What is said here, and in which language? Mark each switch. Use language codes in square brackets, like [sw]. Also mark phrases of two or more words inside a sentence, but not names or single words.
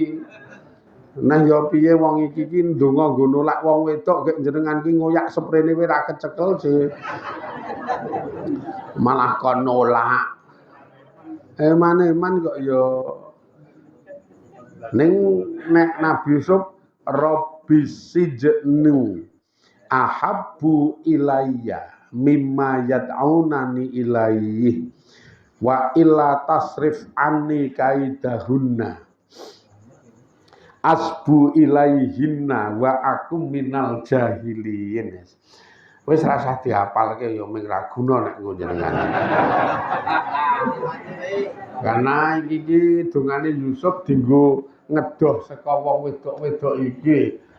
[jv] Nah ya piye wong iki ndonga nggo nolak wong wedok gek jenengan ki ngoyak sprene wae ra kecekel sih. Malah kon nolak eman-eman kok ya ning nek Nabi Yusuf [ar] رب السجن أحب إلي مما يدعونني إليه وإلا تصرف عني كيدهن أصب إليهن وأكن من الجاهلين. [jv] Wis rasah dihafalke ya ming ra guna nek nggo jenengan. Karena iki dongane Yusuf dienggo ngedoh saka wong wedok-wedok iki.